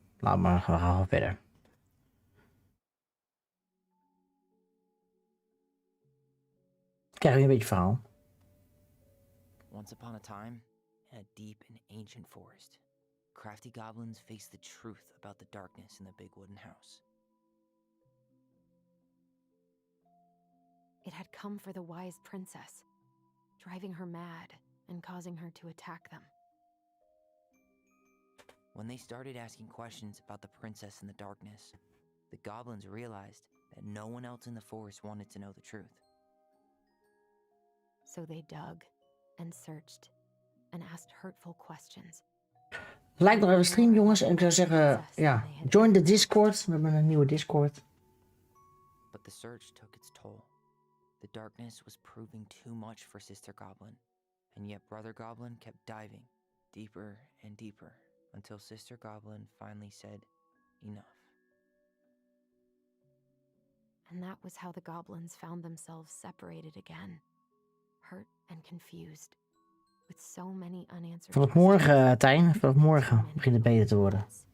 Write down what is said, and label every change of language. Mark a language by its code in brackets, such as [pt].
[nl] Laat maar, we gaan gewoon verder. Krijg je een beetje verhaal. [en] Once upon a time, in a deep and ancient forest, crafty goblins faced the truth about the darkness in the big wooden house. It had come for the wise princess, driving her mad and causing her to attack them. When they started asking questions about the princess in the darkness, the goblins realized that no one else in the forest wanted to know the truth. So they dug and searched and asked hurtful questions. [nl] Like nog even stream, jongens. En ik zou zeggen, ja, join de Discord. We hebben een nieuwe Discord. [en] But the search took its toll. The darkness was proving too much for Sister Goblin, and yet Brother Goblin kept diving deeper and deeper until Sister Goblin finally said, enough. And that was how the goblins found themselves separated again, hurt and confused, with so many unanswered [nl] Vanaf morgen, Tijn. Vanaf morgen begint het beter te worden.